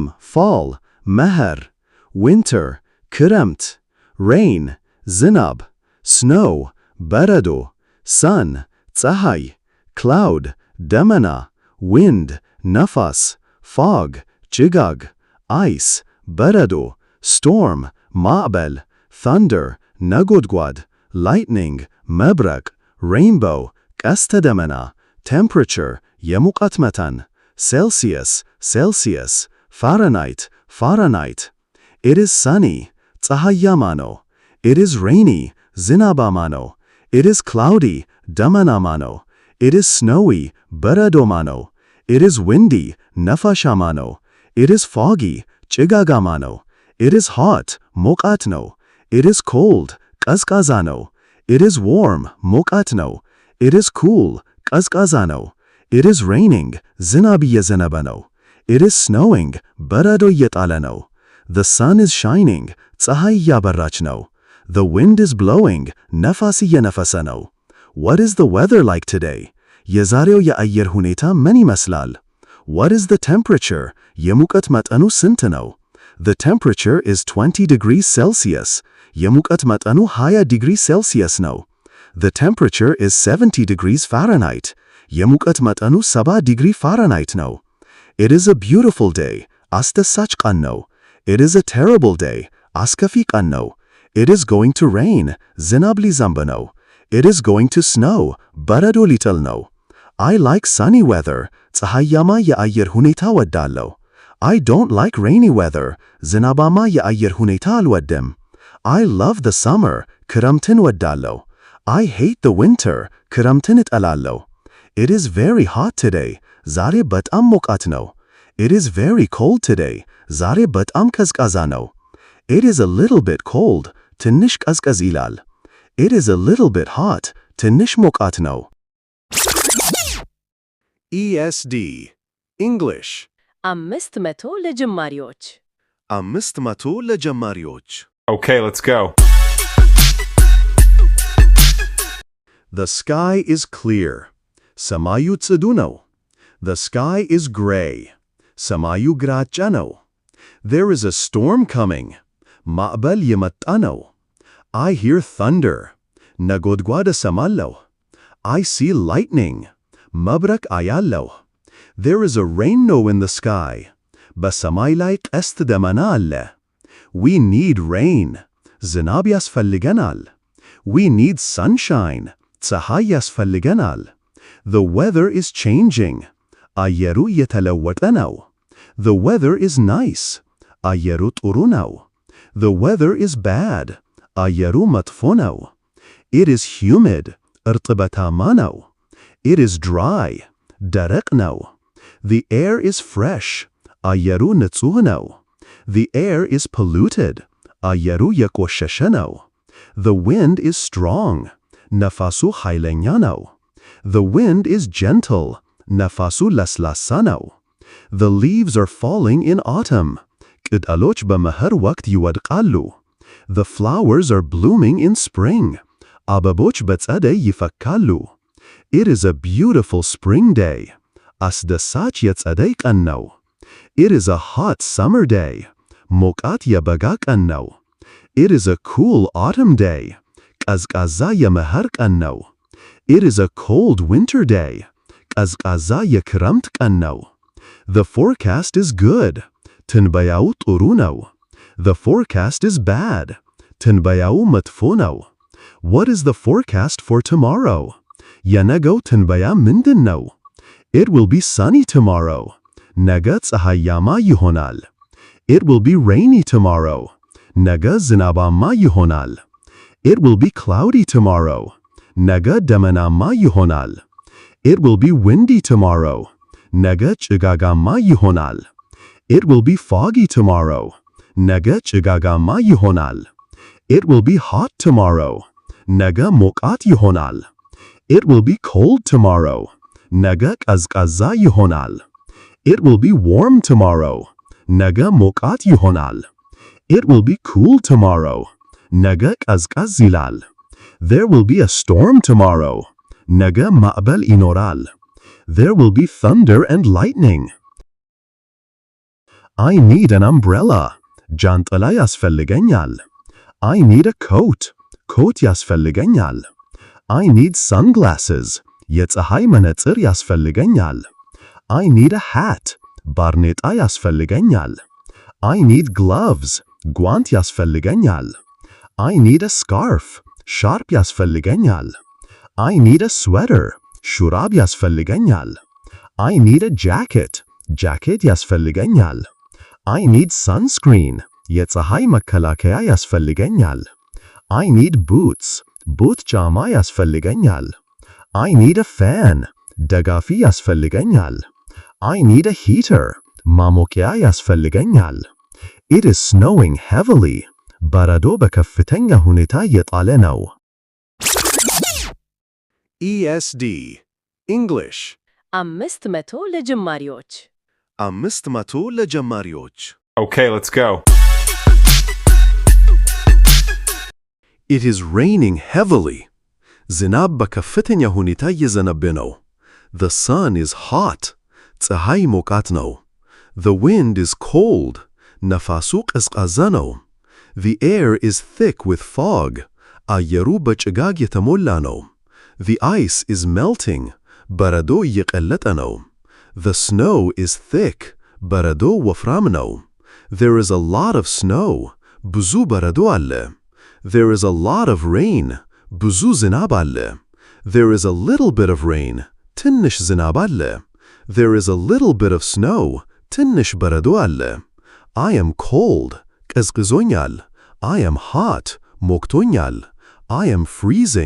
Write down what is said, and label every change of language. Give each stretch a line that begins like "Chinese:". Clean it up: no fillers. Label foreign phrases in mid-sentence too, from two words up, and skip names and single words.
Amharic: fall መኸር winter ክረምት rain ዝናብ snow በረዶ sun ፀሐይ cloud ደመና wind ነፋስ fog ጭጋግ ice በረዶ storm ማዕበል thunder ነጎድጓድ lightning መብረቅ rainbow ቀስተ ደመና temperature የሙቀት መጠን
English: celsius fahrenheit it is sunny
Amharic: ፀሐያማ ነው
English: it is rainy
Amharic: ዝናባማ ነው
English: it is cloudy
Amharic: ደመናማ ነው
English: it is snowy
Amharic: በረዶማ ነው
English: it is windy
Amharic: ነፋሻማ ነው
English: it is foggy
Amharic: ጭጋጋማ ነው
English: it is hot
Amharic: ሞቃት ነው
English: it is cold
Amharic: ቀዝቃዛ ነው
English: it is warm
Amharic: ሞቃት ነው
English: it is cool
Amharic: ቀዝቃዛ ነው
English: it is raining
Amharic: ዝናብ እየዘነበ ነው
English: it is snowing
Amharic: በረዶ እየጣለ ነው
English: the sun is shining
Amharic: ፀሐይ እያበራች ነው
English: the wind is blowing
Amharic: ነፋስ እየነፈሰ ነው
English: what is the weather like today
Amharic: የዛሬው የአየር ሁኔታ ምን ይመስላል
English: what is the temperature
Amharic: የሙቀት መጠኑ ስንት ነው
English: the temperature is 20 degrees Celsius
Amharic: የሙቀት መጠኑ
English: 20 degrees Celsius ነው the temperature is 70 degrees Fahrenheit
Amharic: የሙቀት መጠኑ 70 ዲግሪ ፋራናይት ነው
English: it is a beautiful day
Amharic: አስደሳች ቀን ነው
English: it is a terrible day አስከፊ
Amharic: ቀን ነው
English: it is going to rain
Amharic: ዝናብ ሊዘንብ ነው
English: it is going to snow
Amharic: በረዶ ሊጥል ነው
English: I like sunny weather
Amharic: ፀሐያማ የአየር ሁኔታ ወዳለሁ
English: I don't like rainy weather
Amharic: ዝናባማ የአየር ሁኔታ አልወድም
English: I love the summer
Amharic: ክረምትን ወዳለሁ
English: I hate the winter
Amharic: ክረምትን እጠላለሁ
English: It is very hot today
Amharic: ዛሬ በጣም ሞቃት ነው
English: It is very cold today
Amharic: ዛሬ በጣም ቀዝቃዛ ነው
English: It is a little bit cold
Amharic: ትንሽ ቀዝቀዝ ይላል
English: It is a little bit hot
Amharic: ትንሽ ሞቃት ነው
English: ESD English
Amharic: 500 ለጀማሪዎች 500 ለጀማሪዎች
English: Okay, let's go. The sky is clear
Amharic: ሰማዩ ጽዱ ነው
English: The sky is gray ሰማዩ
Amharic: ግራጫ ነው
English: There is a storm coming
Amharic: ማዕበል የመጣ ነው
English: I hear thunder
Amharic: ነጎድጓድ እሰማለሁ
English: I see lightning
Amharic: መብረቅ አያለሁ
English: There is a rainbow in the sky
Amharic: በሰማይ ላይ ቀስተ ደመና አለ
English: We need rain
Amharic: ዝናብ ያስፈልገናል
English: We need sunshine
Amharic: ፀሐይ ያስፈልገናል
English: The weather is changing
Amharic: አየሩ የተለወጠ ነው
English: The weather is nice
Amharic: አየሩ ጥሩ ነው
English: The weather is bad
Amharic: አየሩ መጥፎ ነው
English: It is humid
Amharic: እርጥበታማ ነው
English: It is dry
Amharic: ደረቅ ነው
English: The air is fresh
Amharic: አየሩ ንጹህ ነው
English: The air is polluted
Amharic: አየሩ የቆሸሸ ነው
English: The wind is strong
Amharic: ነፋሱ ኃይለኛ ነው
English: The wind is gentle
Amharic: ነፋሱ ለስላሳ ነው
English: The leaves are falling in autumn
Amharic: ቅጠሎች በመኸር ወቅት ይወድቃሉ
English: The flowers are blooming in spring
Amharic: አበቦች በጸደይ ይፈካሉ
English: It is a beautiful spring day
Amharic: አስደሳች የጸደይ ቀን ነው
English: It is a hot summer day
Amharic: ሞቃት የበጋ ቀን ነው
English: It is a cool autumn day
Amharic: ቀዝቃዛ የመኸር ቀን ነው
English: It is a cold winter day
Amharic: ቀዝቃዛ የክረምት ቀን ነው
English: The forecast is good
Amharic: ትንበያው ጥሩ ነው
English: The forecast is bad
Amharic: ትንበያው መጥፎ ነው
English: What is the forecast for tomorrow
Amharic: የነገው ትንበያ ምንድን ነው
English: It will be sunny tomorrow.
Amharic: ነገ ፀሐያማ ይሆናል።
English: It will be rainy tomorrow.
Amharic: ነገ ዝናባማ ይሆናል።
English: It will be cloudy tomorrow.
Amharic: ነገ ደመናማ ይሆናል።
English: It will be windy tomorrow.
Amharic: ነገ ጭጋጋማ ይሆናል።
English: It will be foggy tomorrow.
Amharic: ነገ ጭጋጋማ ይሆናል።
English: It will be hot tomorrow.
Amharic: ነገ ሞቃት ይሆናል።
English: It will be cold tomorrow.
Amharic: ነገ ቀዝቃዛ ይሆናል።
English: It will be warm tomorrow.
Amharic: ነገ ሞቃት ይሆናል።
English: It will be cool tomorrow.
Amharic: ነገ ቀዝቃዝ ይላል።
English: There will be a storm tomorrow.
Amharic: ነገ ማዕበል ይኖራል።
English: There will be thunder and lightning. I need an umbrella.
Amharic: ጃንጥላ ያስፈልገኛል።
English: I need a coat.
Amharic: ኮት ያስፈልገኛል።
English: I need sunglasses.
Amharic: የፀሐይ መነጽር ያስፈልገኛል።
English: I need a hat.
Amharic: ባርኔጣ ያስፈልገኛል።
English: I need gloves.
Amharic: ጓንት ያስፈልገኛል።
English: I need a scarf.
Amharic: ሻርፕ ያስፈልገኛል።
English: I need a sweater.
Amharic: ሹራብ ያስፈልገኛል።
English: I need a jacket.
Amharic: ጃኬት ያስፈልገኛል።
English: I need sunscreen.
Amharic: የፀሐይ መከላከያ ያስፈልገኛል።
English: I need boots.
Amharic: ቡት ጫማ ያስፈልገኛል።
English: I need a fan.
Amharic: ደጋፊ ያስፈልገኛል።
English: I need a heater.
Amharic: ማሞቂያ ያስፈልገኛል።
English: It is snowing heavily.
Amharic: በረዶ በከፍተኛ ሁኔታ እየጣለ ነው።
English: ESD English
Amharic: 500 ለጀማሪዎች 500 ለጀማሪዎች
English: Okay, let's go. It is raining heavily.
Amharic: ዝናብ በከፍተኛ ሁኔታ እየዘነበ ነው።
English: The sun is hot.
Amharic: ፀሐይ ሞቃት ነው።
English: The wind is cold.
Amharic: ነፋሱ ቀዝቃዛ ነው።
English: The air is thick with fog.
Amharic: አየሩ በጭጋግ የተሞላ ነው።
English: The ice is melting.
Amharic: በረዶ እየቀለጠ ነው።
English: The snow is thick.
Amharic: በረዶ ወፍራም ነው።
English: There is a lot of snow.
Amharic: ብዙ በረዶ አለ።
English: There is a lot of rain.
Amharic: ብዙ ዝናብ አለ።
English: There is a little bit of rain.
Amharic: ትንሽ ዝናብ አለ።
English: There is a little bit of snow.
Amharic: ትንሽ በረዶ አለ።
English: I am cold. ቀዝቅዞኛል። I am hot. ሞቅቶኛል። I am freezing.